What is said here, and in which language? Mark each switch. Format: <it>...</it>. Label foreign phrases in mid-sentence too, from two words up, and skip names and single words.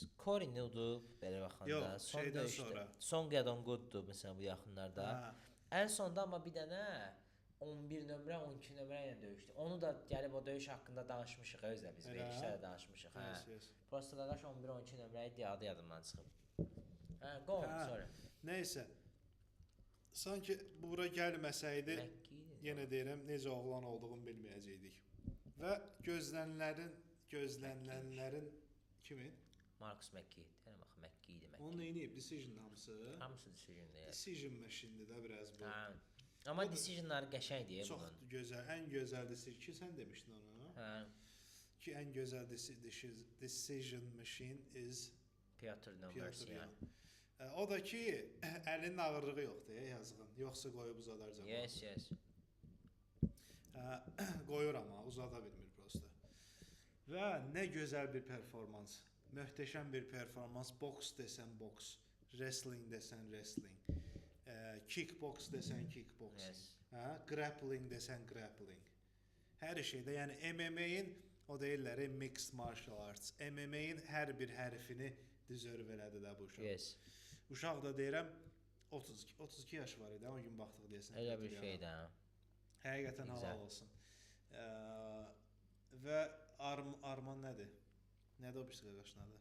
<az>Corey Nudu belə baxanda Yox, şeydən sonra. Son Gedon Good'dur məsələn bu yaxınlarda. Ən sonda amma bir dənə 11 nömrə, 12 nömrə ilə döyüşdü. Onu da gəlib o döyüş haqqında danışmışıq özdə biz verilişdə də danışmışıq. Prosta qardaş 11-12 nömrə idi, adı yadımdan çıxıb.</az> <en>Go on, sorry.</en> <az>Nəysə. Sanki bura gəlməsəydi, yenə deyirəm, necə oğlan olduğunu bilməyəcəkdik. Və gözlənilənlərin kimin? Marcus McKee. Deyirəm axı McKee idi. Onu neyiniyib? Decision hamısı? Hamısı decision'dir.</az> <en>Decision machine'dir</en> <az>də biraz bu. Amma decision'ları qəşəngdir bunun. Çox gözəl, ən gözəl decision ki, sən demişdin onu. Ki ən gözəl</az> <en>decision machine is</en> <az>Piotr Yan. O da ki, əlinin ağırlığı yoxdur yazığın. Yoxsa qoyub uzadarcaq. Yes. Qoyur amma, uzada bilmir prosta. Və nə gözəl bir performans. Möhtəşəm bir performans. Boks desən boks, wrestling desən wrestling, kickbox desən kickboxing, grappling desən grappling. Hər şeydə, yəni MMA-in o deyirlər</az> <en>mixed martial arts.</en> <az>MMA-in hər bir hərfini deserve elədi də bu uşaq. Yes. Uşaq da deyirəm 32 yaş var idi, o gün baxdıq deyəsən. Elə bir şeydə. Həqiqətən halal olsun. Və Arman nədir? Nədir o birisi qardaşın adı?</az>